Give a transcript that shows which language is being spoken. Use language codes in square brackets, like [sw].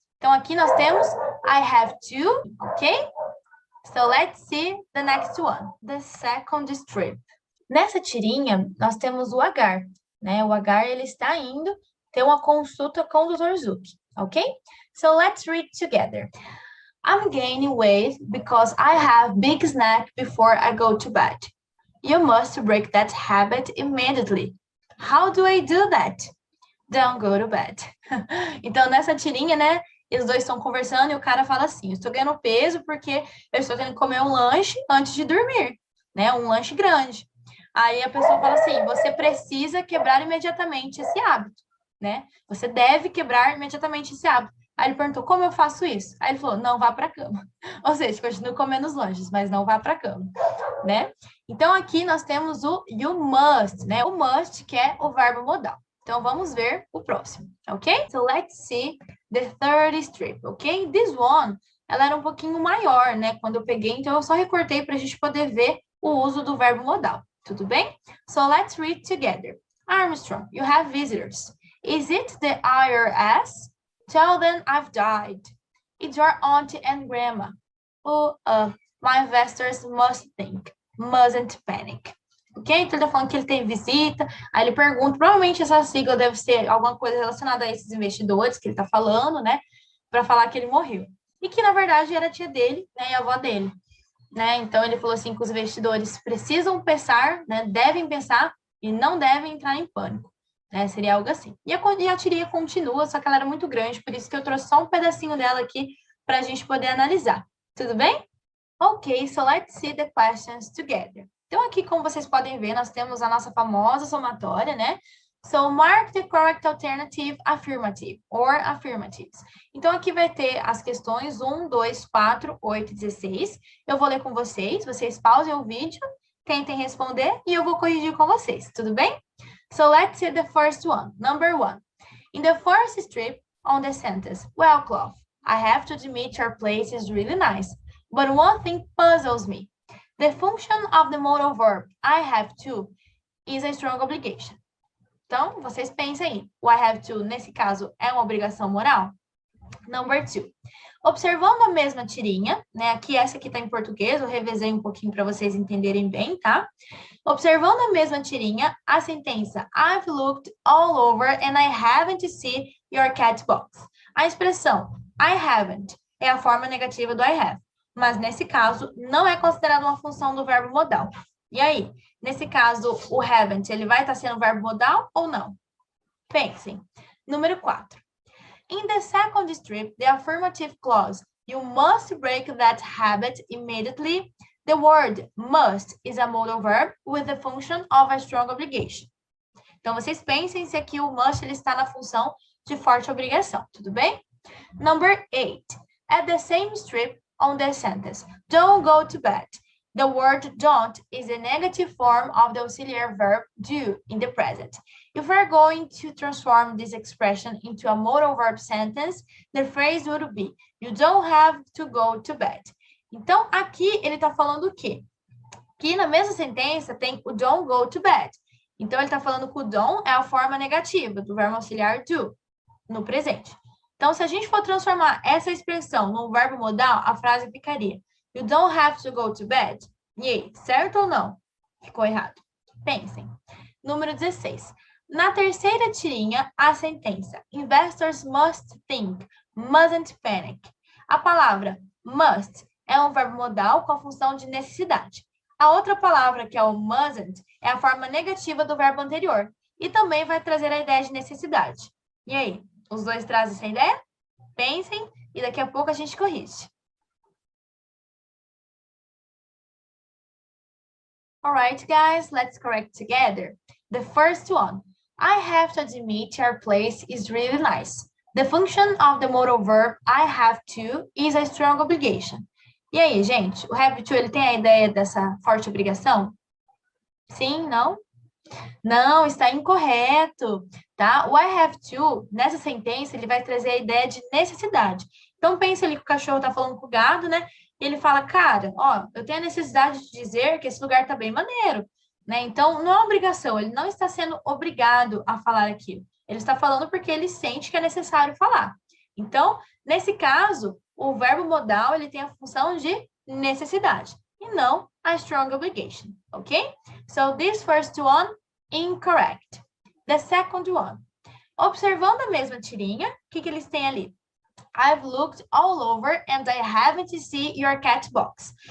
[pt] Então, aqui nós temos [en] I have to, ok? So, let's see the next one. The second strip. [pt] Nessa tirinha, nós temos o Agar, né? O Agar, ele está indo ter uma consulta com o Dr. [en] Zuki, ok? So, let's read together. I'm gaining weight because I have big snack before I go to bed. You must break that habit immediately. How do I do that? Don't go to bed. [pt] Então, nessa tirinha, né? Os dois estão conversando e o cara fala assim, eu estou ganhando peso porque eu estou tendo que comer um lanche antes de dormir, né? Um lanche grande. Aí a pessoa fala assim, você precisa quebrar imediatamente esse hábito, né? Você deve quebrar imediatamente esse hábito. Aí ele perguntou, como eu faço isso? Aí ele falou, não vá para a cama. Ou seja, continua comendo os lanches, mas não vá para a cama, né? Então, aqui nós temos o you must, né? O must, que é o verbo modal. Então, vamos ver o próximo, ok? [en] So, let's see the third strip, ok? This one, [pt] ela era um pouquinho maior, né? Quando eu peguei, então eu só recortei para a gente poder ver o uso do verbo modal. Tudo bem? [en] So, let's read together. Armstrong, you have visitors. Is it the IRS? Tell them I've died. It's your auntie and grandma. Oh, my investors mustn't panic. Ok? [pt] Então, ele tá falando que ele tem visita. Aí ele pergunta, provavelmente essa sigla deve ser alguma coisa relacionada a esses investidores que ele tá falando, né? Para falar que ele morreu. E que, na verdade, era a tia dele, né? E a avó dele. Né? Então, ele falou assim que os investidores precisam pensar, né? Devem pensar e não devem entrar em pânico. Né? Seria algo assim. E a tirinha continua, só que ela era muito grande, por isso que eu trouxe só um pedacinho dela aqui para a gente poder analisar. Tudo bem? [en] Ok, so let's see the questions together. [pt] Então, aqui, como vocês podem ver, nós temos a nossa famosa somatória, né? [en] So, mark the correct alternative affirmative or affirmatives. [pt] Então, aqui vai ter as questões 1, 2, 4, 8 e 16. Eu vou ler com vocês pausem o vídeo, tentem responder e eu vou corrigir com vocês, tudo bem? [en] So let's see the first one. Number 1. In the first strip on the sentence, well, Clough, I have to admit your place is really nice, but one thing puzzles me. The function of the modal verb, I have to, is a strong obligation. [pt] Então, vocês pensem aí. O I have to, nesse caso, é uma obrigação moral? [en] Number 2. [pt] Observando a mesma tirinha, né? Aqui, essa aqui tá em português, eu revezei um pouquinho para vocês entenderem bem, tá? Observando a mesma tirinha, a sentença [en] I've looked all over and I haven't seen your cat box. [pt] A expressão I haven't é a forma negativa do I have, mas nesse caso não é considerada uma função do verbo modal. E aí, nesse caso, o haven't, ele vai estar sendo verbo modal ou não? Pensem. Número 4. [en] In the second strip, the affirmative clause, you must break that habit immediately. The word must is a modal verb with the function of a strong obligation. [pt] Então, vocês pensem se aqui o must ele está na função de forte obrigação, tudo bem? [en] Number 8. At the same strip on the sentence, don't go to bed. The word don't is a negative form of the auxiliary verb do in the present. If we're going to transform this expression into a modal verb sentence, the phrase would be, you don't have to go to bed. [pt] Então, aqui ele está falando o quê? Que na mesma sentença tem o don't go to bed. Então, ele está falando que o don't é a forma negativa do verbo auxiliar do, no presente. Então, se a gente for transformar essa expressão num verbo modal, a frase ficaria, [en] you don't have to go to bed. [pt] E aí, certo ou não? Ficou errado. Pensem. Número 16. Na terceira tirinha, a sentença [en] investors must think, mustn't panic. [pt] A palavra must é um verbo modal com a função de necessidade. A outra palavra, que é o mustn't, é a forma negativa do verbo anterior. E também vai trazer a ideia de necessidade. E aí, os dois trazem essa ideia? Pensem e daqui a pouco a gente corrige. [en] Alright, guys, let's correct together. The first one, I have to admit your place is really nice. The function of the modal verb I have to is a strong obligation. [pt] E aí, gente, o have to, ele tem a ideia dessa forte obrigação? Sim, não? Não, está incorreto, tá? O I have to, nessa sentença, ele vai trazer a ideia de necessidade. Então, pensa ali que o cachorro está falando com o gado, né? E ele fala, cara, ó, eu tenho a necessidade de dizer que esse lugar tá bem maneiro, né? Então, não é obrigação, ele não está sendo obrigado a falar aquilo. Ele está falando porque ele sente que é necessário falar. Então, nesse caso, o verbo modal, ele tem a função de necessidade, e não a strong obligation, ok? [en] So, this first one, incorrect. The second one. [pt] Observando a mesma tirinha, o que eles têm ali? [en] I've looked all over and I haven't seen your cat box.